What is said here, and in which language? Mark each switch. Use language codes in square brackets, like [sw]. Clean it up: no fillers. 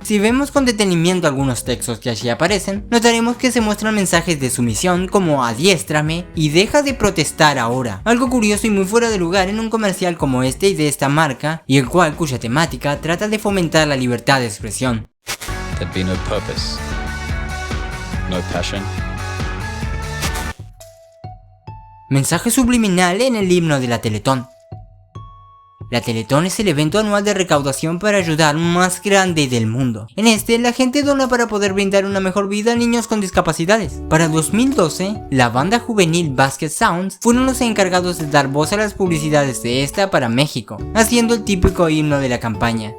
[es] Si vemos con detenimiento algunos textos que allí aparecen, notaremos que se muestran mensajes de sumisión como adiéstrame y deja de protestar ahora. Algo curioso y muy fuera de lugar en un comercial como este y de esta marca, y el cuya temática trata de fomentar la libertad de expresión. [en] There'd be no purpose, no passion. [es] Mensaje subliminal en el himno de la Teletón. La Teletón es el evento anual de recaudación para ayudar más grande del mundo. En este, la gente dona para poder brindar una mejor vida a niños con discapacidades. Para 2012, la banda juvenil Basket Sounds fueron los encargados de dar voz a las publicidades de esta para México, haciendo el típico himno de la campaña.